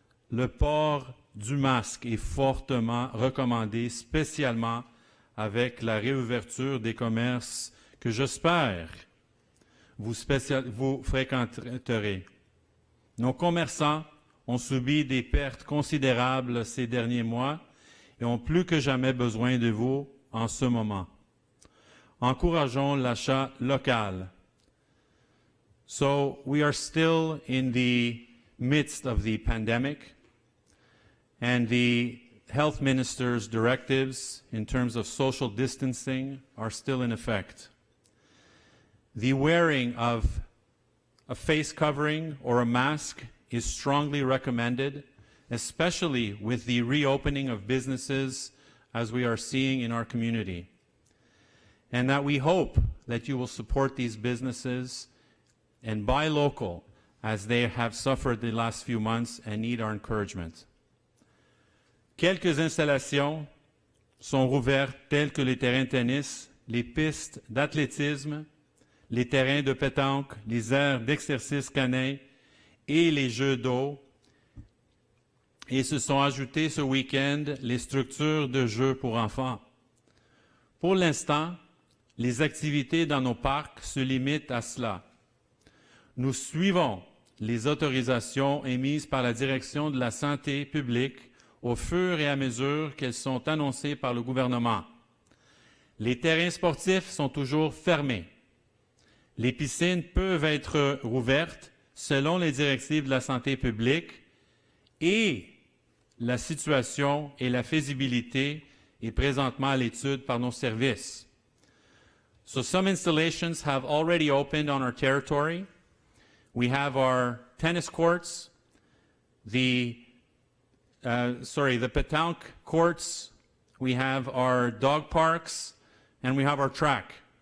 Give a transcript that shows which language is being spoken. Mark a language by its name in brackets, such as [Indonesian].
[French] Le port du masque est fortement recommandé, spécialement avec la réouverture des commerces que j'espère vous fréquenterez. Nos commerçants ont subi des pertes considérables ces derniers mois et ont plus que jamais besoin de vous en ce moment. Encourageons l'achat local. [English] So we are still in the midst of the pandemic, and the health minister's directives in terms of social distancing are still in effect. The wearing of a face covering or a mask is strongly recommended, especially with the reopening of businesses as we are seeing in our community. And that we hope that you will support these businesses and buy local as they have suffered the last few months and need our encouragement. [French] Quelques installations sont rouvertes telles que les terrains de tennis, les pistes d'athlétisme, les terrains de pétanque, les aires d'exercice canin et les jeux d'eau. Et se sont ajoutés ce week-end les structures de jeux pour enfants. Pour l'instant, les activités dans nos parcs se limitent à cela. Nous suivons les autorisations émises par la Direction de la santé publique au fur et à mesure qu'elles sont annoncées par le gouvernement. Les terrains sportifs sont toujours fermés. Les piscines peuvent être rouvertes selon les directives de la santé publique et la situation et la faisabilité est présentement à l'étude par nos services. [English] So some installations have already opened on our territory. We have our tennis courts, the pétanque courts, we have our dog parks, and we have our track.